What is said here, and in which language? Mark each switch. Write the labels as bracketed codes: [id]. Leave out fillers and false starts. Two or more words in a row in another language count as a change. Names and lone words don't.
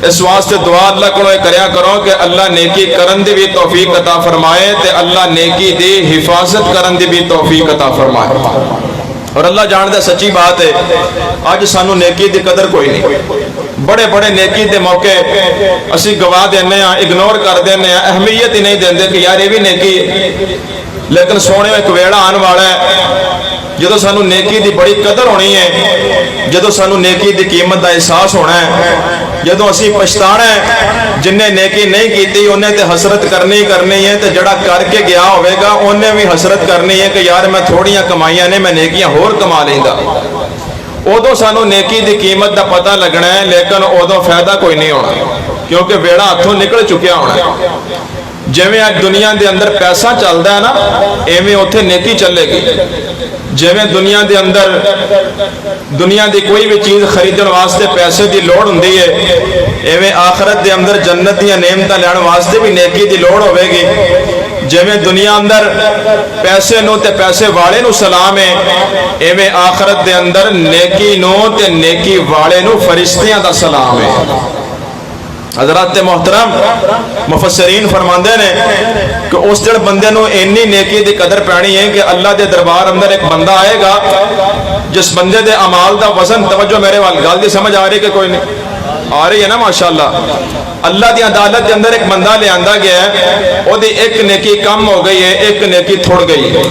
[pa] اس واسطے دعا اللہ کو کریا کرو کہ اللہ نیکی کرن دی بھی توفیق عطا فرمائے, تے اللہ نیکی دی حفاظت کرن دی بھی توفیق عطا فرمائے. اور اللہ جاندا سچی بات ہے, آج سانو نیکی دی قدر کوئی نہیں. بڑے بڑے نیکی دے موقع اسی گوا دینے ہیں, اگنور کر دینے ہیں, اہمیت ہی نہیں دیندے کہ یار [ur] یہ بھی نیکی ہے. [pa] لیکن سونے ایک ویڑا آن والا ہے جدو سانو نیکی دی بڑی قدر ہونی ہے, جدو سانو نیکی دی قیمت دا احساس ہونا ہے, جدو اسی پچھتانا ہے. جن نے نیکی نہیں کیتی انہیں تے حسرت کرنی ہے, تے جڑا کر کے گیا ہوئے گا انہیں بھی حسرت کرنی ہے کہ یار میں تھوڑیاں کمائیاں نے, میں نیکیاں ہور کما لیندا. ادو سانو نیکی دی قیمت دا پتہ لگنا ہے, لیکن ادو فائدہ کوئی نہیں ہونا کیونکہ ویڑا ہاتھوں نکل چکیا ہونا ہے. جویں آج دنیا دے اندر پیسہ چلدا ہے نا, ایویں اوتھے نیکی چلے گی. جویں دنیا دے اندر دنیا دی کوئی بھی چیز خریدن واسطے پیسے دی لوڑ ہوندی ہے, ایویں آخرت دے اندر جنت دیاں نعمتاں لین واسطے بھی نیکی دی لوڑ ہوے گی. جویں دنیا اندر پیسے نو تے پیسے والے نو سلام ہے، ایویں آخرت دے اندر نیکی نو تے نیکی والے نو فرشتیاں دا سلام ہے۔ حضرات محترم مفسرین فرماندے نے کہ اس جڑ بندے نو اینی نیکی دی قدر پانی ہے کہ اللہ دے دربار اندر ایک بندہ آئے گا جس بندے دے اعمال دا وزن، توجہ میرے وال گل دی سمجھ آ رہی کہ کوئی نہیں آ رہی ہے نا ماشاءاللہ، اللہ دی عدالت دے اندر ایک بندہ لے آندا گیا ہے، او دی ایک نیکی کم ہو گئی ہے، ایک نیکی تھوڑ گئی ہے۔